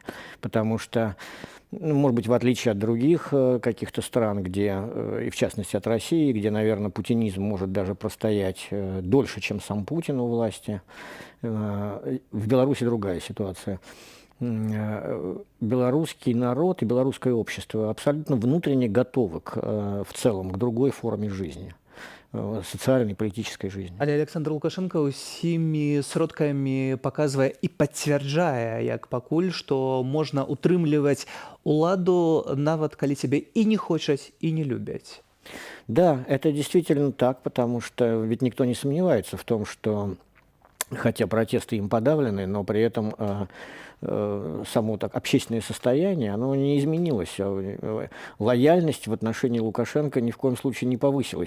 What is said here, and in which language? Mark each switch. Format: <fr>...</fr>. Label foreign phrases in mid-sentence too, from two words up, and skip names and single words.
<ru>Потому что, может быть, в отличие от других каких-то стран, где, и в частности от России, где, наверное, путинизм может даже простоять дольше, чем сам Путин у власти, в Беларуси другая ситуация. Белорусский народ и белорусское общество абсолютно внутренне готовы в целом к другой форме жизни, социальной, политической жизни.</ru> <be>Але Александр Лукашенко усімі сродкамі паказвае і пацвярджае, як пакуль, што можна утрымліваць уладу, нават калі цябе і не хочуць, і не любяць.</be> <ru>Да, это действительно так, потому что ведь никто не сомневается в том, что хотя протесты им подавлены, но при этом само общественное состояние, оно не изменилось. Лояльность в отношении Лукашенко ни в коем случае не повысилась.</ru>